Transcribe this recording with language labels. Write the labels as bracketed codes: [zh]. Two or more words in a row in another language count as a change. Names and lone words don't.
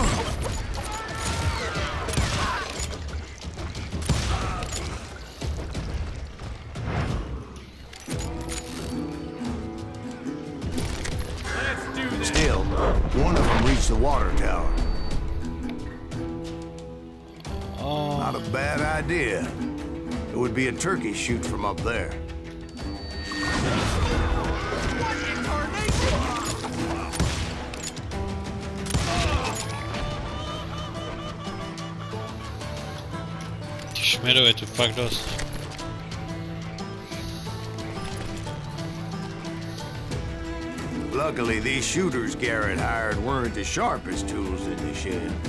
[en] Still, one of them reached the water tower. Not a bad idea. It would be a turkey shoot from up there. [sk] Šmerov je tu fakt dosť. [en] Luckily, these shooters Garrett hired weren't the sharpest tools in the shed.